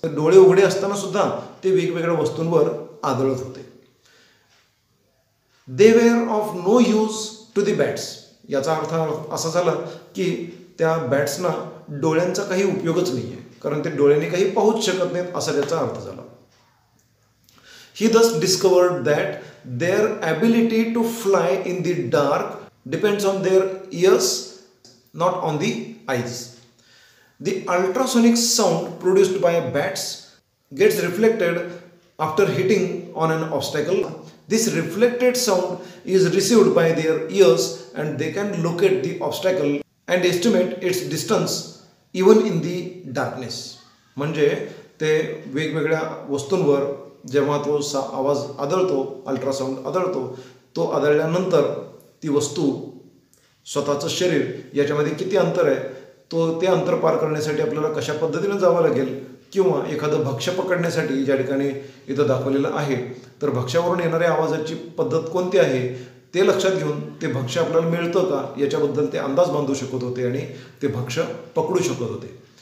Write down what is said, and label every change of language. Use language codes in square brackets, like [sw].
[mr] डोळे उघडे असताना सुद्धा ते वेगवेगळ्या वस्तूंवर आदळत होते. [en] They were of no use to the bats. [mr] याचा अर्थ असा झाला की त्या बॅट्सना डोळ्यांचा काही उपयोगच नाही आहे, कारण ते डोळ्यांनी काही पाहूच शकत नाहीत, असा त्याचा अर्थ झाला. [en] He thus discovered that their ability to fly in the dark depends on their ears, not on the eyes. The ultrasonic sound produced by bats gets reflected after hitting on an obstacle. This reflected sound is received by their ears and they can locate the obstacle and estimate its distance even in the darkness. [mr] म्हणजे ते वेगवेगळ्या वस्तूंवर जेव्हा तो आवाज आदळतो, ultrasound आदळतो, तो आदळल्यानंतर ती वस्तू स्वतःचं शरीर याच्यामध्ये किती अंतर आहे, तो ते अंतर पार करण्यासाठी आपल्याला कशा पद्धतीनं जावं लागेल, किंवा एखादं भक्ष्य पकडण्यासाठी ज्या ठिकाणी इथं दाखवलेलं आहे तर भक्ष्यावरून येणाऱ्या आवाजाची पद्धत कोणती आहे ते लक्षात घेऊन ते भक्ष्य आपल्याला मिळतं का याच्याबद्दल ते अंदाज बांधू शकत होते आणि ते भक्ष्य पकडू शकत होते.